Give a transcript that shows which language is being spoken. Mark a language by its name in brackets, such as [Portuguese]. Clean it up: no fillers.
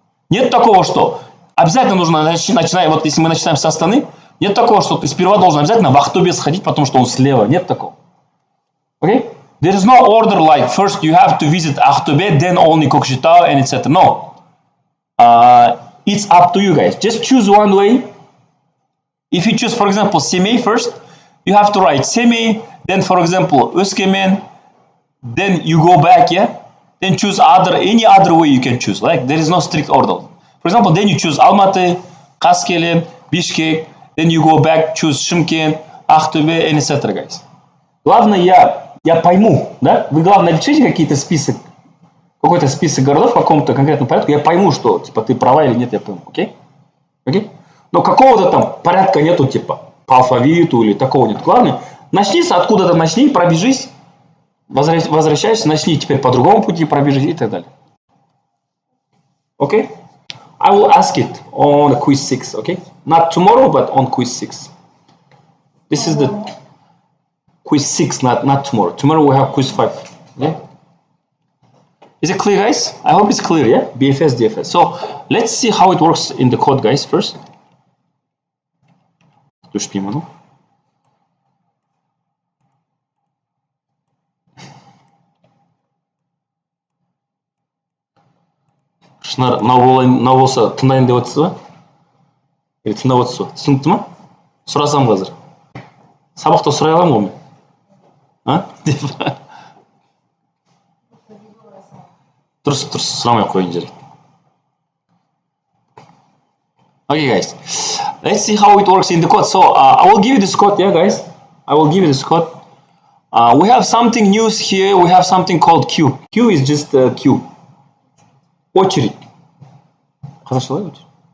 [Russian] Нет такого, что обязательно нужно начинать, вот если мы начинаем со Астаны, нет такого, что ты сперва должен обязательно в Aktobe сходить, потому что он слева. Нет такого. [English] Okay? There is no order like first you have to visit Aktobe, then only Көкшетау and etc. No. It's up to you guys. Just choose one way. If you choose, for example, Semih first, you have to write Semih, then for example, Özkemen, then you go back, yeah? Then choose any other way you can choose. Like there is no strict order. For example, then you choose Almaty, Kaskelen, Bishkek, then you go back, choose Shymkent, Aktobe, and etc. guys. [Russian] Главное, я пойму, да? Вы главное напишите какой-то список городов в каком-то конкретном порядке, я пойму, что типа ты права или нет, я пойму, окей? Окей? Но какого-то там порядка нету, типа по алфавиту или такого нет. Главное, начни откуда-то начни, пробежись, Возвращаешься, начни теперь по другому пути пробежать и так далее. [English] Okay? I will ask it on quiz 6, okay? Not tomorrow, but on quiz 6. This is the quiz 6, not tomorrow. Tomorrow we have quiz 5. Okay? Is it clear, guys? I hope it's clear, yeah? BFS, DFS. So let's see how it works in the code, guys, first. [Kazakh] Шынар, мынау болса тыңдайын деп отырсыз ба? Или тыңдап отырсыз ба? Түсінікті ма? Сұрасам қазір. Сабақта сұрай аламын ғой мен. Дұрыс, сұрамай ақ қояйын жарайды. [English] Okay, guys. Let's see how it works in the code. So I will give you this code, yeah, guys. I will give you this code. We have something new here. We have something called queue. Queue is just queue. Очередь. [Kazakh] Қазақшалай очередь.